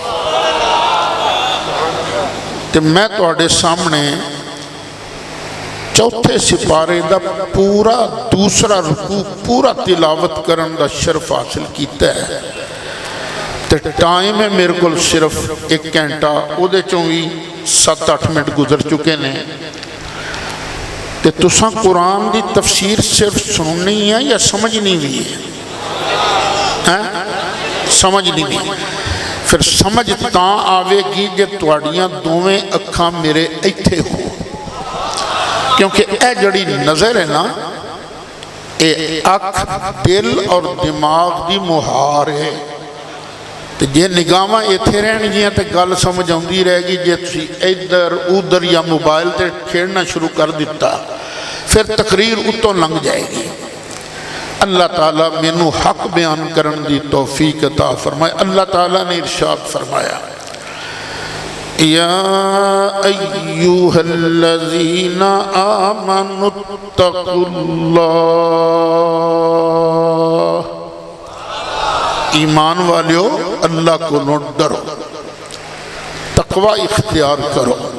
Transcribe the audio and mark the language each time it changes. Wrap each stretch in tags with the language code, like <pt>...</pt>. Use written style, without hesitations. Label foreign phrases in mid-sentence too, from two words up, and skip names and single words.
<pa>تے میں تواڈے سامنے چوتھے سپارے دا پورا دوسرا رکوع پورا تلاوت کرن دا شرف حاصل کیتا ہے، تے ٹائم ہے میرے کو صرف 1 گھنٹہ، او دے چوں بھی 7-8 منٹ گزر چکے نے، تے تساں قرآن دی تفسیر صرف سننی ہے یا سمجھنی بھی ہے؟ سمجھنی بھی، پھر سمجھ تاں آوے گی جے تواڈیاں دوویں اکھاں میرے ایتھے ہو، کیونکہ اے جڑی نظر ہے نا اے اکھ دل اور دماغ دی مہار ہے، تے جے نگاہاں ایتھے رہن گیاں تے گل سمجھ آؤندی رہے گی، جے تسی ادھر ادھر یا موبائل تے کھیڑنا شروع کر دیتا پھر تقریر اتوں لنگ جائے گی۔ اللہ تعالیٰ مینوں حق بیان کرن دی توفیق عطا فرمائے۔</pa> <ur>اللہ تعالیٰ نے ارشاد فرمایا،</ur> <ar>یا ایوہا الذین آمنوا اتقوا اللہ،</ar> <ur>ایمان والیو اللہ کو نہ ڈرو، تقوی اختیار کرو۔</ur>